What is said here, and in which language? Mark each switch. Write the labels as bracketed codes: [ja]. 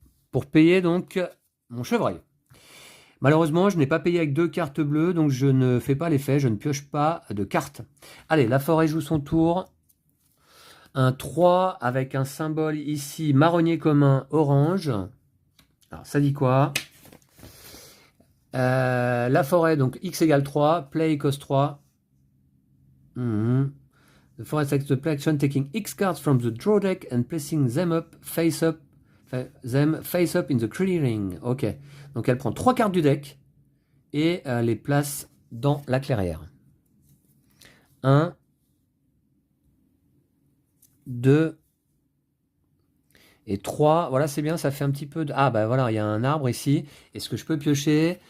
[fr] Pour payer donc mon chevreuil. Malheureusement, je n'ai pas payé avec 2 cartes bleues, donc je ne fais pas l'effet, je ne pioche pas de cartes. Allez, la forêt joue son tour. Un 3 avec un symbole ici, marronnier commun orange. Alors, ça dit quoi? La forêt, donc x égale 3, [en] play cause 3. The forest selects the play action, taking x cards from the draw deck and placing them face up in the clearing. Ok. [fr] Donc elle prend 3 cartes du deck et les place dans la clairière. 1, 2 et 3. Voilà, c'est bien, ça fait un petit peu de... Ah, bah voilà, il y a un arbre ici. Est-ce que je peux piocher?